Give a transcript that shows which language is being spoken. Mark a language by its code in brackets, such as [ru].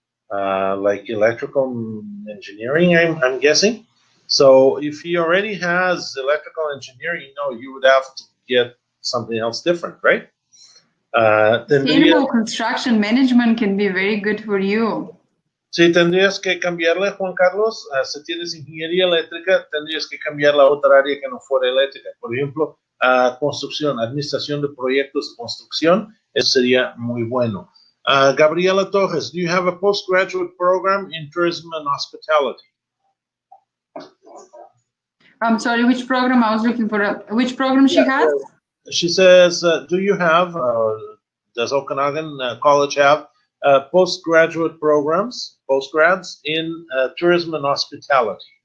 [en] Like electrical engineering, I'm guessing. So if he already has electrical engineering, you would have to get something else different, right? Sustainable construction management can be very good for you. [es] Sí, tendrías que cambiarle, Juan Carlos. Si tienes ingeniería eléctrica, tendrías que cambiar la otra área que no fuera eléctrica. Por ejemplo, construcción, administración de proyectos de construcción, eso sería muy bueno. [en] Gabriela Torres, do you have a postgraduate program in tourism and hospitality? I'm sorry, which program? I was looking for which program she has? She says, do you have, does Okanagan College have postgraduate programs, postgrads in tourism and hospitality?